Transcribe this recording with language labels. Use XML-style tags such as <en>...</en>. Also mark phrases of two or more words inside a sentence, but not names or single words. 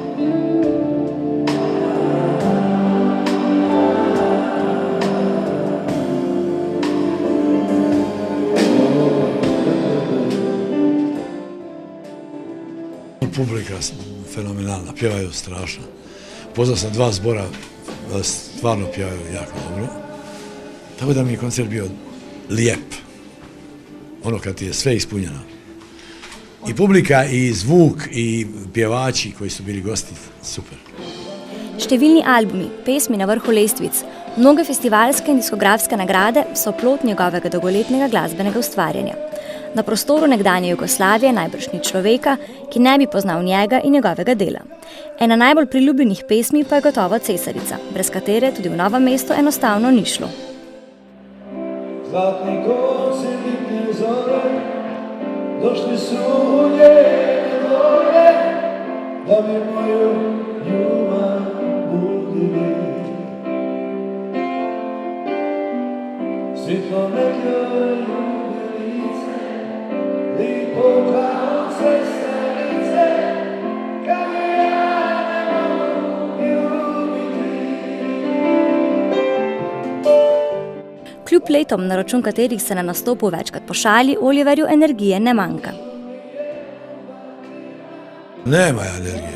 <hr>Publika fenomenalna, pjevaju strašno. Poznao sam 2 zbora, stvarno pjevaju jako dobro. Tako da mi je koncert bio lijep. Ono kad ti je sve ispunjeno. I publika, i zvuk, i pjevači koji su bili gosti, super.</hr> <sl>Številni albumi, pesmi na vrhu lestvic, mnoge festivalske in diskografske nagrade so plod njegovega dolgoletnega glasbenega ustvarjanja. Na prostoru nekdanje Jugoslavije najbrž ni človeka, ki ne bi poznal njega in njegovega dela. Ena najbolj priljubljenih pesmi pa je gotovo Cesarica, brez katere tudi v Novem mestu enostavno ni šlo.</sl> <hr>Zlatni konci ljetne zore, došli su u njene dvore, da bi moju ljubav budili. Svitlo neke ljubilice, lipo kao Cesarice, kad ja ne mogu ljubiti.</hr> <sl>Kljub letom, na račun katerih se na nastopu večkrat pošali, Oliverju energije ne manjka.</sl> <hr>Nema energije.</hr>